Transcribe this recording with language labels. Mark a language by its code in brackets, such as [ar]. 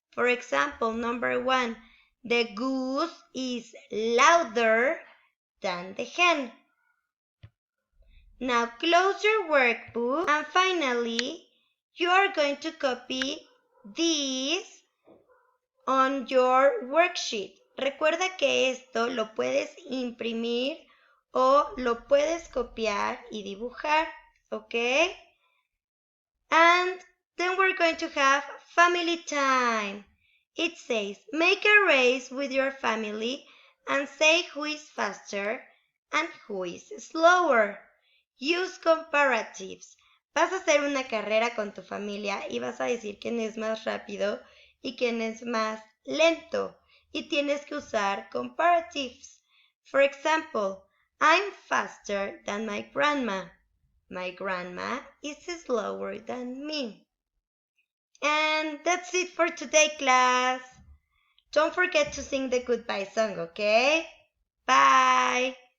[en] For example, number 1, the goose is louder than the hen. Now close your workbook and finally, you are going to copy these on your worksheet. [es] Recuerda que esto lo puedes imprimir o lo puedes copiar y dibujar, ¿ok? [en] And then we're going to have family time. It says, make a race with your family and say who is faster and who is slower. Use comparatives. [es] Vas a hacer una carrera con tu familia y vas a decir quién es más rápido y quién es más lento. Y tienes que usar comparatives. [en] For example, I'm faster than my grandma. My grandma is slower than me. And that's it for today, class. Don't forget to sing the goodbye song, okay? Bye.